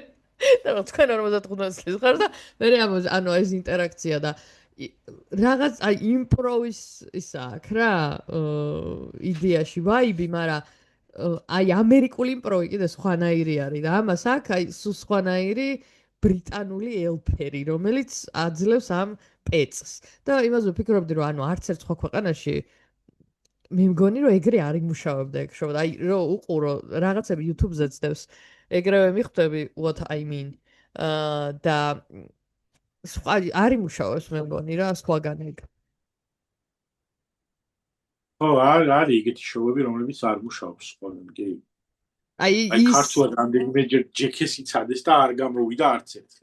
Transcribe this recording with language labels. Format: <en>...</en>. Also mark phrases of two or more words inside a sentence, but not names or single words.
<ka>და თქვენ 55 წლის ხარ და მე ანუ ეს ინტერაქცია და რაღაც აი იმპროვის ისა აქვს რა იდეაში ვაიბი, მაგრამ აი ამერიკული იმპროვი კიდე სხვანაირი არის და ამას აქვს აი სხვანაირი ბრიტანული ელფერი, რომელიც აძლევს ამ პეწს. და იმაზე ვფიქრობდი, რომ ანუ არც ერთ სხვა ქვეყანაში მე მგონი, რომ ეგრე არ იმუშავებდა ეგ შოუ. აი რომ უყურო რაღაცები YouTube-ზე ძდევს, ეგრევე მიხვდები</ka> <en>what I mean.</en> <ka>და სხვა არ იმუშავებს მე მგონი რა სხვაგან ეგ. ხო, არის ეგეთი შოუები, რომლებიც არ მუშაობს სხვაგან, კი. აი ქართულად რამდენიმე ჯექეს იცადეს და არ გამოვიდა არც ერთი.</ka>